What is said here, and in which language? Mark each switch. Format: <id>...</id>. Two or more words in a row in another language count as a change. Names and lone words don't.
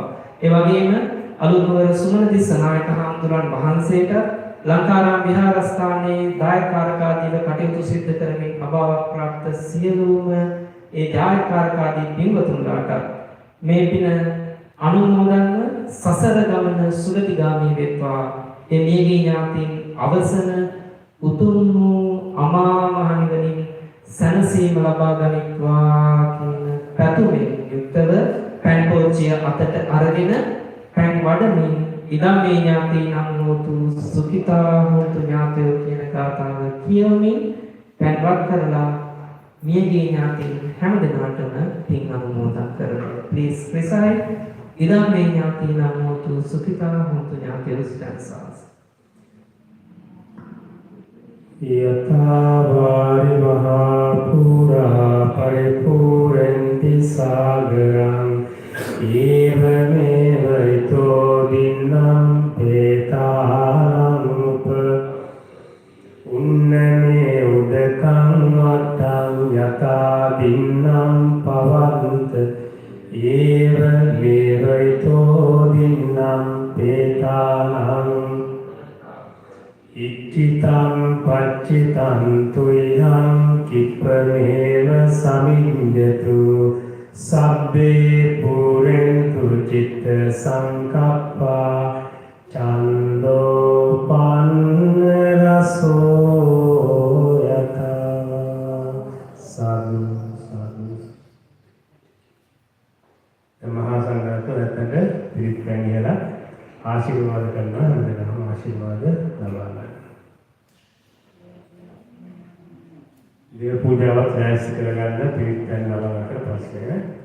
<si>ඒ වගේම අලුත්වර සුමනදිස්ස නායක හාමුදුරන් වහන්සේට ලංකාරාම විහාරස්ථානයේ දායකාරකාදීව කටයුතු සිදු කරමින් අභාවක් ප්‍රාප්ත සියලුම ඒ දායකාරකාදී පින්වතුන්ලාට මේ පින අනුමෝදන්ව සසර ගමන සුගතිගාමී වෙත්වා. ඒ මියගිය ඥාතීන් අවසන උතුම් වූ අමා මහ නිවනින් සැනසීම ලබා ගනිත්වා කියන පැතුමෙන් යුක්තව පෑන් පෝච්චිය අතට අරගෙන පෑන් වඩමින්</si> <pi>ඉදම්මේ ඥාතීන් අනුමෝතු සුඛිතා හොන්තු ඥාතයෝ</pi> <si>කියන ගාථාව කියවමින් පෑන් වත් කරලා මියගිය ඥාතීන් හැම දිනකටම පින් අනුමෝදන් කරනවා.</si> <en>Please recite</en> <pi>ඉදම්මේ ඥාතීන් අනුමෝතු සුඛිතා හොන්තු ඥාතයෝ stanzas. යථා වාරි මහා පුරා පරිපූර්ණති සාගරං ඒවමේව ඊතෝ දින්නම් පේතානම් උප උන්නමේ උදකං වත්තං යථා දින්නම් පවන්ත ඒවමේව ඊතෝ දින්නම් පේතානම් ඉච්ඡිතං පච්චිතං තුයං කිප්පමේව සමිඤ්ඤතු සබ්බේ පුරෙන්තු චිත්ත සංකප්පා චන්දෝ පන්න රසෝ යතා සාදු සාදු.</pi> <si>මහා සංඝරත්නය නැත්නම් පිරිත් පැණියලා ආශිර්වාද කරනවා. හැමදෙනාම ආශිර්වාද ලබා ගන්න. දේව පූජාවත් ලෑස්ති කරගන්න පිරිත් පැන් ලබාගන්න පස්සේ</si>